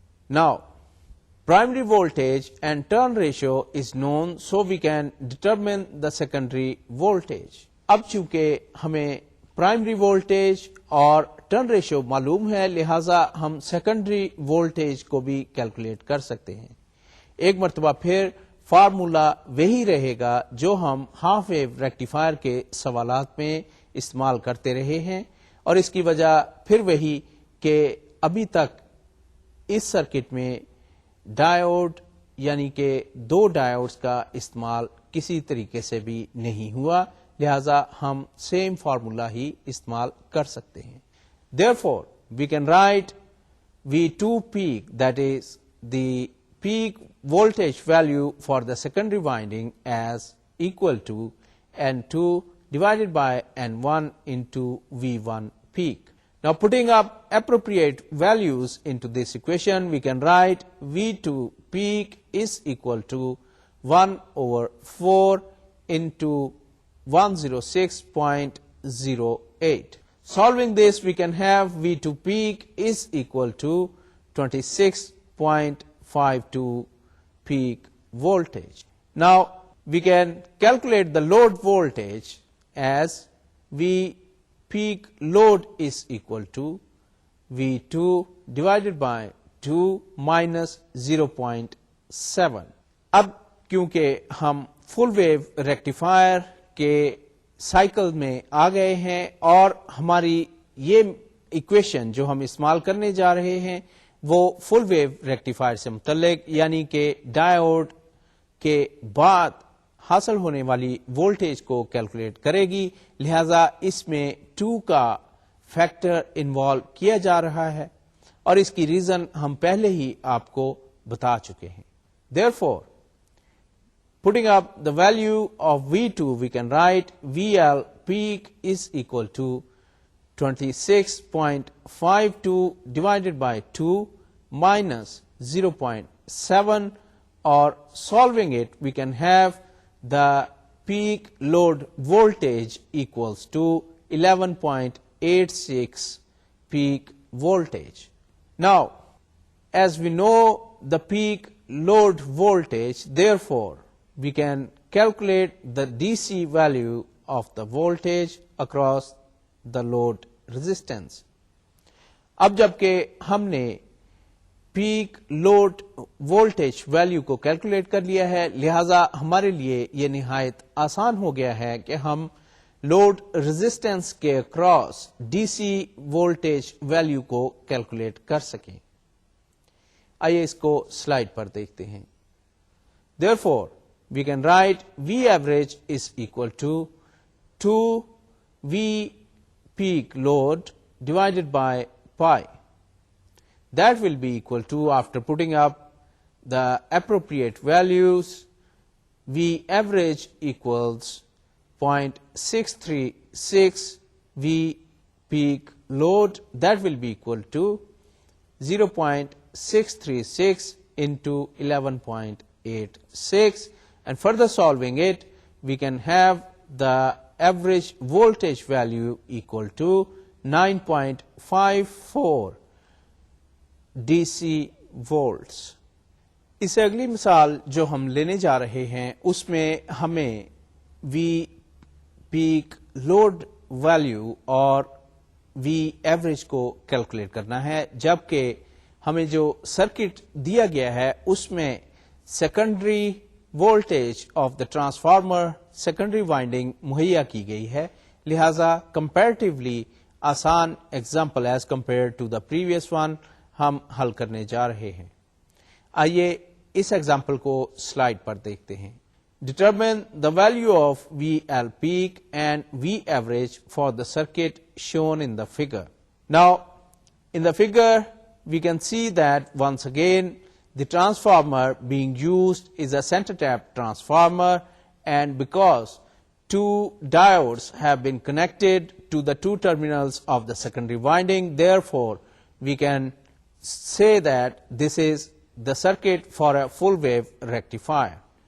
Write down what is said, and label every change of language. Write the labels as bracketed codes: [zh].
[en] Now, primary voltage and turn ratio is known, so we can determine the secondary voltage. [ur] اب چونکہ ہمیں primary voltage اور turn ratio معلوم ہے، لہذا ہم سیکنڈری وولٹیج کو بھی کیلکولیٹ کر سکتے ہیں. ایک مرتبہ پھر فارمولا وہی رہے گا جو ہم ہاف ویو ریکٹیفائر کے سوالات میں استعمال کرتے رہے ہیں، اور اس کی وجہ پھر وہی کہ ابھی تک اس سرکٹ میں ڈائیوڈ یعنی کہ دو ڈائیوڈز کا استعمال کسی طریقے سے بھی نہیں ہوا، لہذا ہم سیم فارمولا ہی استعمال کر سکتے ہیں. [en] Therefore, we can write V2 peak, that is the peak voltage value for the secondary winding, as equal to N2 divided by N1 into V1 peak. Now, putting up appropriate values into this equation, we can write V2 peak is equal to 1/4 into 106.08. Solving this, we can have V2 peak is equal to 26.52 peak voltage. Now, we can calculate the load voltage as V peak load is equal to V2 divided by 2 minus 0.7. [ur] اب کیونکہ ہم full wave rectifier کے cycle میں آ گئے ہیں اور ہماری یہ ایکویشن جو ہم استعمال کرنے جا رہے ہیں وہ فل ویو ریکٹیفائر سے متعلق، یعنی کہ ڈائیوڈ کے بعد حاصل ہونے والی وولٹیج کو کیلکولیٹ کرے گی، لہذا اس میں 2 کا فیکٹر انوالو کیا جا رہا ہے، اور اس کی ریزن ہم پہلے ہی آپ کو بتا چکے ہیں. [en] Therefore, putting up the value of V2, we can write VL peak is equal to 26.52 divided by 2 minus 0.7, or solving it, we can have the peak load voltage equals to 11.86 peak voltage. Now, as we know the peak load voltage, therefore, we can calculate the DC value of the voltage across the load resistance. [ur] اب جبکہ ہم نے peak load voltage value کو calculate کر لیا ہے، لہذا ہمارے لیے یہ نہایت آسان ہو گیا ہے کہ ہم لوڈ ریزسٹنس کے across D C voltage value کو کیلکولیٹ کر سکیں. آئیے اس کو سلائڈ پر دیکھتے ہیں. [en] Therefore, we can write V average is equal to 2V peak load divided by pi. That will be equal to, after putting up the appropriate values, V average equals 0.636 V peak load. That will be equal to 0.636 into 11.86. And further solving it, we can have the average voltage value equal to 9.54 DC volts. [ur] اس سے اگلی مثال جو ہم لینے جا رہے ہیں اس میں ہمیں وی پیک لوڈ ویلیو اور وی ایوریج کو کیلکولیٹ کرنا ہے، جبکہ ہمیں جو سرکٹ دیا گیا ہے اس میں [en] secondary voltage of the transformer secondary winding [ur] مہیا کی گئی ہے، لہذا کمپیریٹیولی آسان example [en] as compare to the previous one [ur] ہم حل کرنے جا رہے ہیں. آئیے اس ایگزامپل کو سلائڈ پر دیکھتے ہیں. [en] Determine the value of V L peak and V average for the circuit shown in the figure. Now in the figure we can see that once again the transformer being used is a center tap transformer, and because two diodes have been connected to the two terminals of the secondary winding, therefore we can say that this is the circuit for a full wave rectifier.